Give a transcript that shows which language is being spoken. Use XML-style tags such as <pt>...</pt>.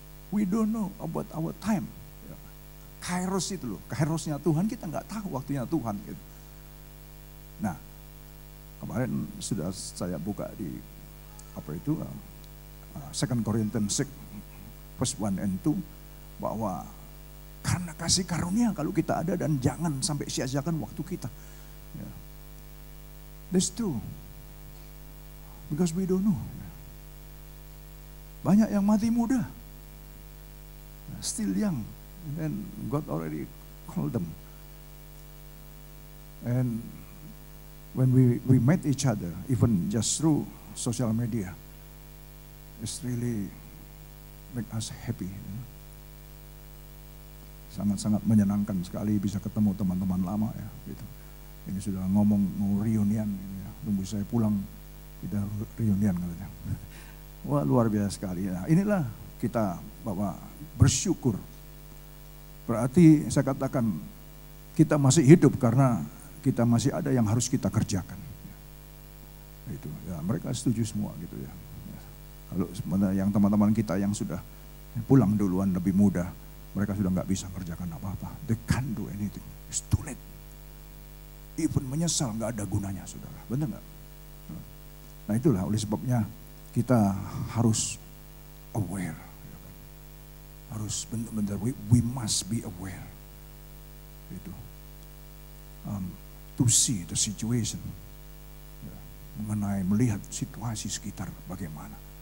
<en>We don't know about our time.</en> <id>Ya. Kairos itu loh, kairosnya Tuhan kita nggak tahu waktunya Tuhan. Gitu. Nah, kemarin sudah saya buka di apa itu 2 Corinthians 6 verse 1 and 2 bahwa karena kasih karunia kalau kita ada, dan jangan sampai sia-siakan waktu kita.</id> <en>Ya. That's true. Because we don't know.</en> <id>Banyak yang mati muda.</id> <en>Still young. And God already called them. And when we met each other, even just through social media, it's really make us happy.</en> <id>Sangat-sangat menyenangkan sekali bisa ketemu teman-teman lama ya. Gitu. Ini sudah ngomong mau reunian, ini ya. Tunggu saya pulang kita reunian katanya. Wah luar biasa sekali. Nah, inilah kita bahwa bersyukur. Berarti saya katakan kita masih hidup karena kita masih ada yang harus kita kerjakan. Itu ya, mereka setuju semua gitu ya. Kalau sebenarnya yang teman-teman kita yang sudah pulang duluan lebih muda, mereka sudah nggak bisa kerjakan apa-apa.</id> <en>They can't do anything. It's too late.</en> <id>Even menyesal nggak ada gunanya, saudara. Benar nggak? Nah itulah oleh sebabnya kita harus aware. Harus benar-benar</id> <en>we must be aware. Itu to see the situation.</en> <id>Ya, mengenai melihat situasi sekitar bagaimana.</id>